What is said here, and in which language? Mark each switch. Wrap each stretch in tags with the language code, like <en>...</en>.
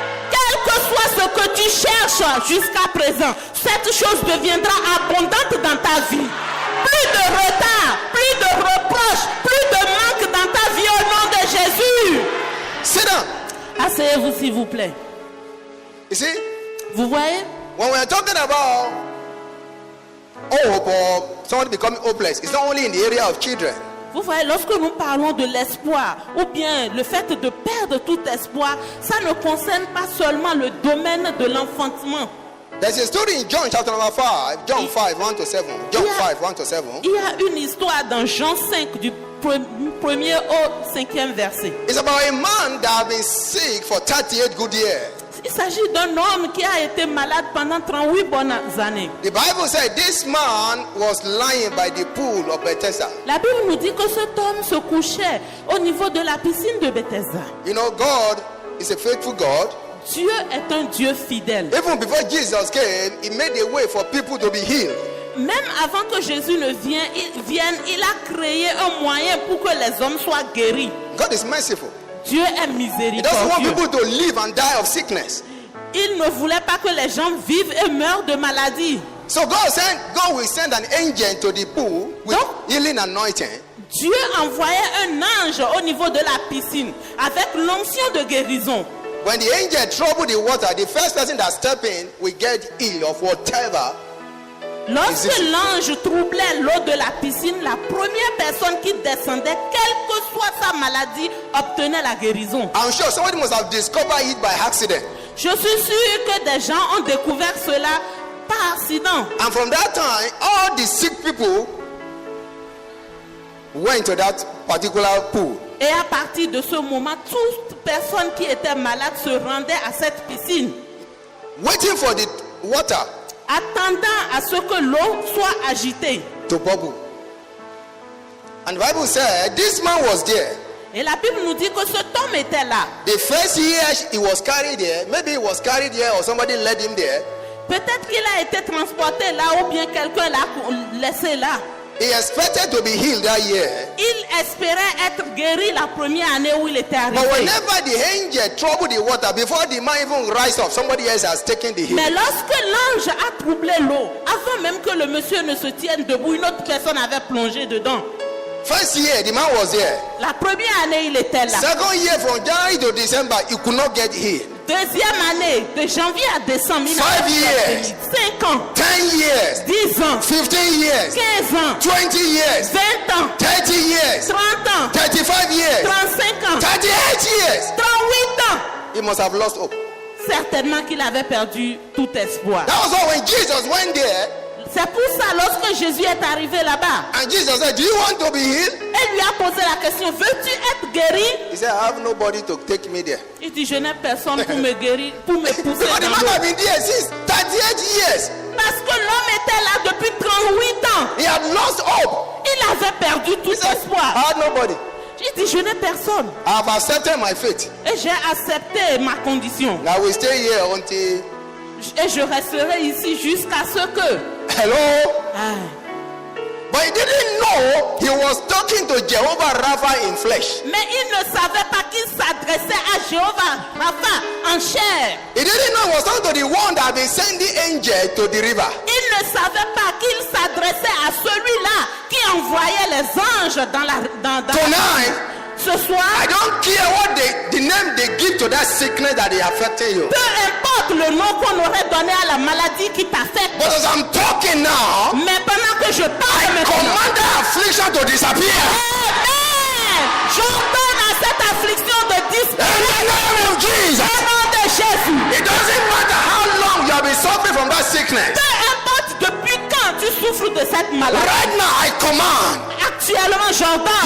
<fr>Quel que soit ce que tu cherches jusqu'à présent, cette chose deviendra abondante dans ta vie. Plus de retard, plus de reproches, plus de manque dans ta vie au nom de Jésus.</fr> <en>Sit down.</en> <fr>Asseyez-vous s'il vous plaît.</fr> <en>You see,</en> <fr>Vous voyez?</fr> <en>when we are talking about hope or someone becoming hopeless, it's not only in the area of children.</en> <fr>Vous voyez, lorsque nous parlons de l'espoir, ou bien le fait de perdre tout espoir, ça ne concerne pas seulement le domaine de l'enfantement.</fr> <en>There's a story in John chapter number 5, John 5, 1 to 7. John 5, 1 to 7.</en> <fr>Il y a une histoire dans Jean 5 du premier au 5e verset.</fr> <en>It's about a man that has been sick for 38 good years.</en> <fr>Il s'agit d'un homme qui a été malade pendant 38 bonnes années.</fr> <en>The Bible said this man was lying by the pool of Bethesda.</en> <fr>La Bible nous dit que cet homme se couchait au niveau de la piscine de Bethesda.</fr> <en>You know, God is a faithful God.</en> <fr>Dieu est un Dieu fidèle.</fr> <en>Even before Jesus came, he made a way for people to be healed.</en> <fr>Même avant que Jésus ne vienne, il a créé un moyen pour que les hommes soient guéris.</fr> <en>God is merciful.</en> <fr>Dieu est</fr> <en>He doesn't want</en> <fr>miséricordieux.</fr> <en>people to live and die of sickness.</en> <fr>Il ne voulait pas que les gens vivent et meurent de maladie.</fr> <en>So God will send an angel to the pool with healing anointing.</en> <fr>Dieu envoyait un ange au niveau de la piscine avec l'onction de guérison.</fr> <en>When the angel troubled the water, the first person that step in will get healed of whatever.</en> <fr>Lorsque l'ange troublait l'eau de la piscine, la première personne qui descendait, quelle que soit sa maladie, obtenait la guérison.</fr> <en>I'm sure somebody must have discovered it by accident.</en> <fr>Je suis sûr que des gens ont découvert cela par accident.</fr> <en>And from that time, all the sick people went to that particular pool.</en> <fr>Et à partir de ce moment, toute personne qui était malade se rendait à cette piscine,</fr> <en>Waiting for the water</en> <fr>attendant à ce que l'eau soit agitée.</fr> <en>to bubble. And the Bible said this man was there.</en> <fr>Et la Bible nous dit que cet homme était là.</fr> <en>The first year he was carried there, maybe he was carried there or somebody led him there.</en> <fr>Peut-être qu'il a été transporté là ou bien quelqu'un l'a laissé là.</fr> <en>He expected to be healed that year.</en> <fr>Il espérait être guéri la première année où il était</fr> <en>But</en> <fr>arrivé.</fr> <en>whenever the angel troubled the water, before the man even rise up, somebody else has taken the healing.</en> <fr>Mais lorsque l'ange a troublé l'eau, avant même que le monsieur ne se tienne debout, une autre personne avait plongé dedans.</fr> <en>First year, the man was there.</en> <fr>La première année, il était là.</fr> <en>Second year, from January to December, he could not get healed.</en> <fr>Deuxième année, de janvier à décembre, il 5 avait</fr> <en>years.</en> <fr>5 ans,</fr> <en>10 years,</en> <fr>10 ans,</fr> <en>15 years,</en> <fr>15 ans,</fr> <en>20 years,</en> <fr>20 ans,</fr> <en>30 years,</en> <fr>30 ans,</fr> <en>35 years,</en> <fr>35 ans,</fr> <en>38 years.</en> <fr>38 ans.</fr> <en>He must have lost hope.</en> <fr>Certainement qu'il avait perdu tout espoir.</fr> <en>That was why when Jesus went there,</en> <fr>C'est pour ça, lorsque Jésus est arrivé là-bas,</fr> <en>and Jesus said, "Do you want to be healed?"</en> <fr>elle lui a posé la question, veux-tu être guéri?</fr> <en>He said, "I have nobody to take me there."</en> <fr>Il dit, je n'ai personne pour me guérir, pour me pousser</fr> <en>Because the</en> <fr>dans</fr> <en>man</en> <fr>l'eau.</fr> <en>had been there since 38 years.</en> <fr>Parce que l'homme était là depuis 38 ans.</fr> <en>He had lost hope.</en> <fr>Il avait perdu tout</fr> <en>He said,</en> <fr>espoir.</fr> <en>"I had nobody."</en> <fr>Il dit, je n'ai personne.</fr> <en>I have accepted my fate.</en> <fr>Et j'ai accepté ma condition.</fr> <en>I will stay here until.</en> <fr>Et je resterai ici jusqu'à ce que...</fr> <en>Hello? Ah. But he didn't know he was talking to Jehovah Rapha in flesh.</en> <fr>Mais il ne savait pas qu'il s'adressait à Jéhovah Rapha en chair.</fr> <en>He didn't know he was talking to the one that had been sending angel to the river.</en> <fr>Il ne savait pas qu'il s'adressait à celui-là qui envoyait les anges dans</fr> <en>Tonight,</en> <fr>ce soir.</fr> <en>I don't care what the name they give to that sickness that is affecting you.</en> <fr>Peu importe le nom qu'on aurait donné à la maladie qui t'affecte.</fr> <en>But as I'm talking now,</en> <fr>Mais pendant que je parle maintenant,</fr> <en>command that affliction to disappear. Amen.</en> <fr>J'ordonne à cette affliction de</fr> <en>In</en> <fr>disparaître.</fr> <en>the name of Jesus.</en> <fr>Au nom de Jésus.</fr> <en>It doesn't matter how long you have been suffering from that sickness.</en> <fr>Peu importe depuis quand tu souffres de cette maladie.</fr> <en>Right now, I command</en> <fr>Actuellement, j'ordonne.</fr>